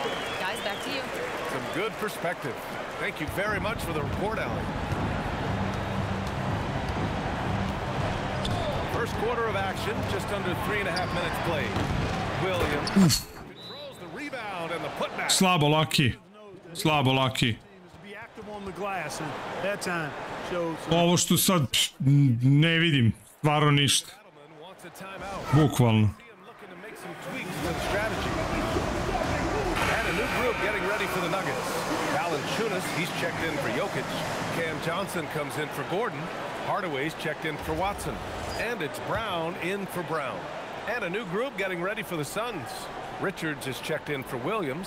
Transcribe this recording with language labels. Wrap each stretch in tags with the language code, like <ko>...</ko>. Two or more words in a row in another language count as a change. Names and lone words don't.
<en>Guys, back to you. Some good perspective. Thank you very much for the report, Allie. First quarter of action, just under 3.5 minutes played. Williams controls the rebound and the putback.</en> <sr>Slabo laki. Slabo laki. Be active on the glass and that time shows. Ovo što sad ne vidim, stvarno ništa. Bukvalno.</sr> <en>And a new group getting ready for the Nuggets. Valanciunas, he's checked in for Jokić. Cam Johnson comes in for Gordon. Hardaway's checked in for Watson. And it's Brown in for Brown. And a new group getting ready for the Suns. Richards is checked in for Williams.</en>